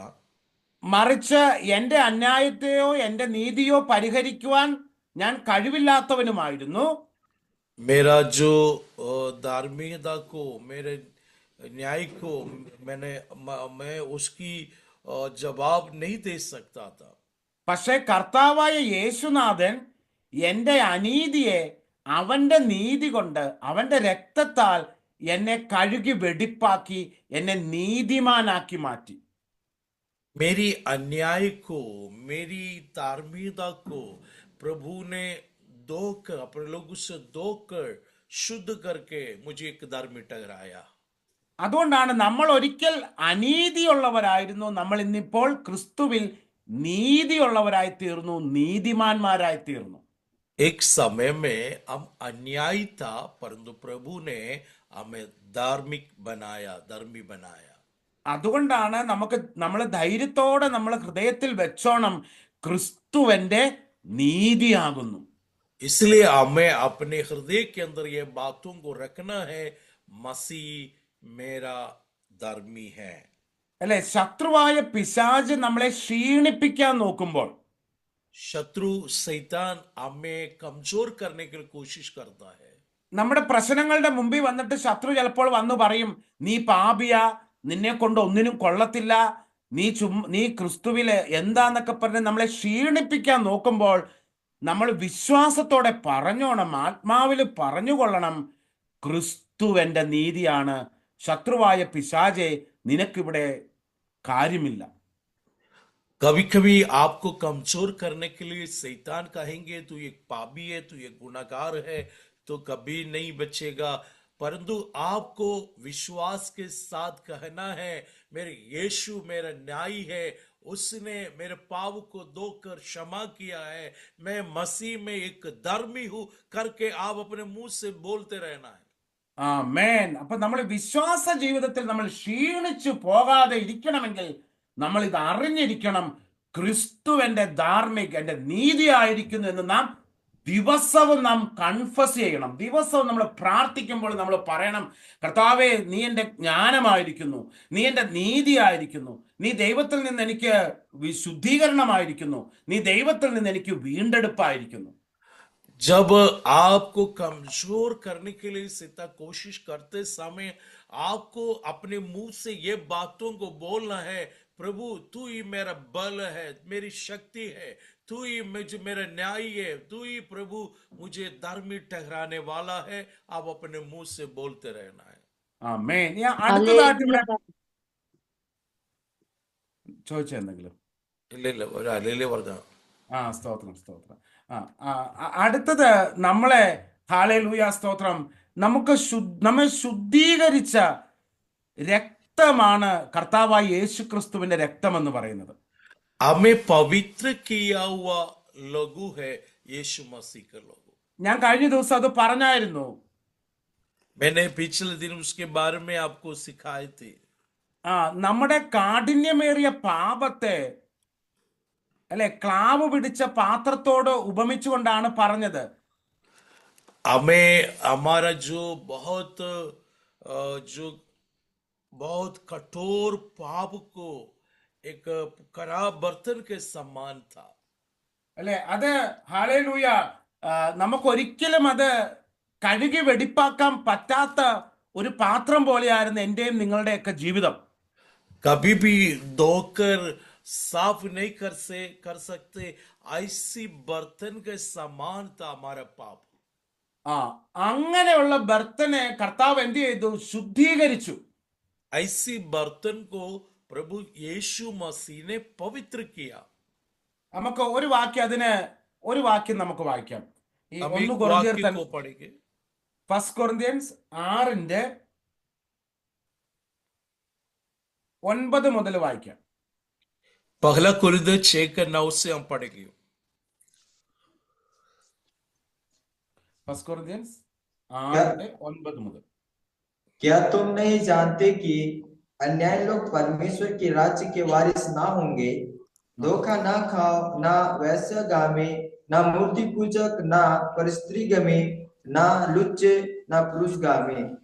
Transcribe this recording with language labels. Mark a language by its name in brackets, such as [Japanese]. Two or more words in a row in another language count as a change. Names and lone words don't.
[Malayalam] മറിച്ച് എന്റെ അന്യായത്തെയോ എന്റെ നീതിയോ പരിഹരിക്കുവാൻ ഞാൻ കഴിവില്ലാത്തവനുമായിരുന്നു. [Hindi] मेरा जो धार्मिकता को, मेरे न्याय को मैं उसकी जवाब नहीं दे सकता था। [Malayalam] പക്ഷെ കർത്താവായ യേശുനാഥൻ എന്റെ അനീതിയെ അവന്റെ നീതി കൊണ്ട് അവന്റെ രക്തത്താൽ എന്നെ കഴുകി വെടിപ്പാക്കി എന്നെ നീതിമാനാക്കി മാറ്റി. [Hindi] मेरी अन्याय को, मेरी धार्मिकता को प्रभु ने धोकर, अपने लोगों से धोकर शुद्ध करके मुझे एक धार्मिक ठहराया। [Malayalam] അതുകൊണ്ടാണ് നമ്മൾ ഒരിക്കൽ അനീതിയുള്ളവരായിരുന്നു, നമ്മൾ ഇന്നിപ്പോൾ ക്രിസ്തുവിൽ നീതിയുള്ളവരായി തീർന്നു, നീതിമാന്മാരായി തീർന്നു. [Hindi] एक समय में हम अन्यायी था, परंतु प्रभु ने हमें धार्मिक बनाया, धर्मी बनाया। [Malayalam] അതുകൊണ്ടാണ് നമ്മൾ ധൈര്യത്തോടെ നമ്മൾ ഹൃദയത്തിൽ വെച്ചോണം ക്രിസ്തുവന്റെ നീതിയാകുന്നു. [Hindi] इसलिए हमें अपने हृदय के अंदर ये बातों को रखना है, मसीह मेरा धर्मी है। [Malayalam] അല്ലെ, ശത്രുവായ പിശാച് നമ്മളെ ക്ഷീണിപ്പിക്കാൻ നോക്കുമ്പോൾ, [Hindi] शत्रु शैतान हमें कमजोर करने की कोशिश करता है। [Malayalam] നമ്മുടെ പ്രശ്നങ്ങളുടെ മുമ്പിൽ വന്നിട്ട് ശത്രു ചിലപ്പോൾ വന്നു പറയും നീ പാപിയാ, നിന്നെ കൊണ്ട് ഒന്നിനും കൊള്ളത്തില്ല, നീ ക്രിസ്തുവില് എന്താന്നൊക്കെ പറഞ്ഞ് നമ്മളെ ക്ഷീണിപ്പിക്കാൻ നോക്കുമ്പോൾ നമ്മൾ വിശ്വാസത്തോടെ പറഞ്ഞോണം, ആത്മാവിൽ പറഞ്ഞുകൊള്ളണം ക്രിസ്തുവന്റെ നീതിയാണ്, ശത്രുവായ പിശാചെ നിനക്കിവിടെ കാര്യമില്ല. [Hindi] कभी कभी आपको कमजोर करने के लिए शैतान कहेंगे तू एक पापी है, तू एक गुनाहगार है, तो कभी नहीं बचेगा। परंतु आपको विश्वास के साथ कहना है मेरे यीशु मेरा न्यायी है, उसने मेरे पाप को धोकर क्षमा किया है, मैं मसीह में एक धर्मी हूं करके आप अपने मुंह से बोलते रहना है। [Malayalam] ആമേൻ. അപ്പൊ നമ്മൾ വിശ്വാസ ജീവിതത്തിൽ നമ്മൾ ക്ഷീണിച്ചു പോകാതെ ഇരിക്കണമെങ്കിൽ നമ്മൾ ഇത് അറിഞ്ഞിരിക്കണം, ക്രിസ്തുവന്റെ ധാർമ്മിക എന്റെ നീതിയായിരിക്കുന്നു എന്ന് നാം ദിവസവും നാം കൺഫസ് ചെയ്യണം. ദിവസവും നമ്മൾ പ്രാർത്ഥിക്കുമ്പോൾ നമ്മൾ പറയണം, കർത്താവേ നീ എൻ്റെ ജ്ഞാനമായിരിക്കുന്നു, നീ എൻ്റെ നീതിയായിരിക്കുന്നു, നീ ദൈവത്തിൽ നിന്ന് എനിക്ക് ശുദ്ധീകരണമായിരിക്കുന്നു, നീ ദൈവത്തിൽ നിന്ന് എനിക്ക് വീണ്ടെടുപ്പായിരിക്കുന്നു. [Hindi] जब आपको कमजोर करने के लिए सीता कोशिश करते समय आपको अपने मुंह से ये बातों को बोलना है, प्रभु तू ही मेरा बल है, मेरी शक्ति है, तू ही मुझे मेरा न्याय है, तू ही प्रभु मुझे धर्मी ठहराने वाला है। आप अपने मुंह से बोलते रहना है। [Malayalam] ആമേൻ. ഞാൻ അടുത്തതായിട്ട് ഇവിടെ ചോദിച്ചെന്തെങ്കിലും? ഇല്ല ഒരു അലയിലെ പറഞ്ഞ സ്തോത്രം സ്തോത്രം. അടുത്തത് നമ്മളെ ഹല്ലേലൂയ സ്തോത്രം, നമ്മെ ശുദ്ധീകരിച്ച രക്തമാണ് കർത്താവായ യേശു ക്രിസ്തുവിന്റെ രക്തം എന്ന് പറയുന്നത്. [Hindi] हमें पवित्र किया हुआ लहू है यीशु मसीह का लहू। [Malayalam] ഞാൻ കഴിഞ്ഞ ദിവസം അത് പറഞ്ഞായിരുന്നു. [Hindi] मैंने पिछले दिन उसके बारे में आपको सिखाए थे। [Malayalam] നമ്മുടെ കാഠിന്യമേറിയ പാപത്തെ അല്ലെ ക്ലാവ് പിടിച്ച പാത്രത്തോട് ഉപമിച്ചുകൊണ്ടാണ് പറഞ്ഞത്. [Hindi] हमें हमारा जो बहुत कठोर पाप को एक खराब बर्तन के समान था। [Malayalam] അല്ലെ, അത് ഹല്ലേലൂയ നമുക്കൊരിക്കലും അത് കഴുകി വെടിപ്പാക്കാൻ പറ്റാത്ത ഒരു പാത്രം പോലെയായിരുന്നു എന്റെയും നിങ്ങളുടെയൊക്കെ ജീവിതം. [Hindi] कभी भी धोकर साफ नहीं कर सकते, ऐसी बर्तन के समान था हमारा पाप। [Malayalam] അങ്ങനെയുള്ള ബർത്തനെ കർത്താവ് എന്ത് ചെയ്തു? ശുദ്ധീകരിച്ചു. [Hindi] ऐसी बर्तन को प्रभु यीशु मसीह ने पवित्र किया। [Malayalam] നമുക്ക് ഒരു വാക്യം നമുക്ക് വായിക്കാം. ഈ [Hindi] हम 1 एक കൊറിന്ത്യർ वाक्य को पढ़ेंगे। [Malayalam] 1 കൊറിന്ത്യൻസ് 6:9 മുതൽ വായിക്കാം. [Hindi] पहला कुरिन्थियर 6:9 से हम पढ़ेंगे। [Malayalam] 1 കൊറിന്ത്യൻസ് 6:9 മുതൽ. [Hindi] क्या तुम नहीं जानते कि अन्यायी लोग परमेश्वर के राज्य के वारिस ना होंगे? धोखा ना खाओ, ना वैश्यगामी, ना मूर्ति पूजक, ना परस्त्रीगामी, ना लुच्चे, ना पुरुषगामी,